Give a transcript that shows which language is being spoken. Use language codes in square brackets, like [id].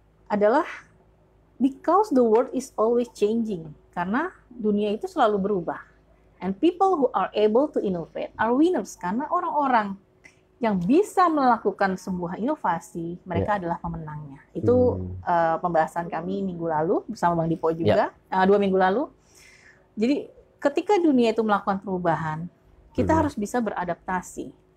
[id] Adalah [en] because the world is always changing. [id] Karena dunia itu selalu berubah. [en] And people who are able to innovate are winners. [id] Karena orang-orang yang bisa melakukan sebuah inovasi, mereka adalah pemenangnya. Itu pembahasan kami minggu lalu bersama Bang Dipo juga, 2 minggu lalu. Jadi ketika dunia itu melakukan perubahan, kita harus bisa beradaptasi.